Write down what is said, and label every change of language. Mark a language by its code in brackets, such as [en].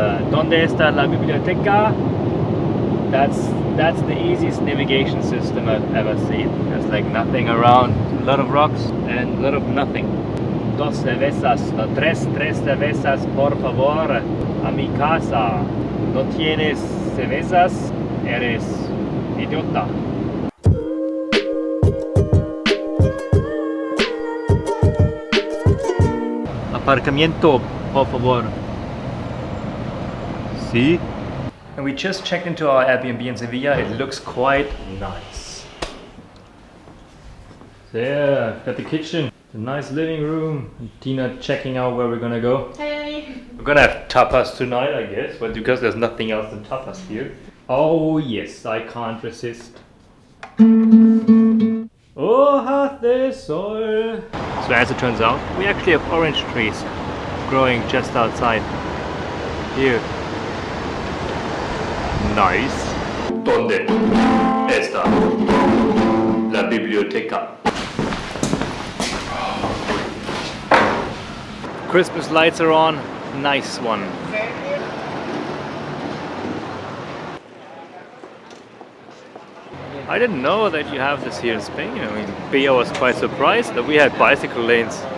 [es] ¿Dónde está la biblioteca? [en] That's the easiest navigation system I've ever seen. There's like nothing around, a lot of rocks and a lot of nothing. [es] Dos cervezas, no, tres cervezas, por favor, a mi casa. No tienes cervezas, eres idiota. Aparcamiento, por favor. Sí. [en] And we just checked into our Airbnb in Sevilla. It looks quite nice. So yeah, got the kitchen, the nice living room, and Tina checking out where we're gonna go. Hey! We're gonna have tapas tonight, I guess, but because there's nothing else than tapas here. Oh yes, I can't resist. [es] Hojas de sol. [en] So as it turns out, we actually have orange trees growing just outside here. Nice. [es] ¿Dónde está la biblioteca? [en] Christmas lights are on. Nice one. I didn't know that you have this here in Spain. I mean, Bea was quite surprised that we had bicycle lanes.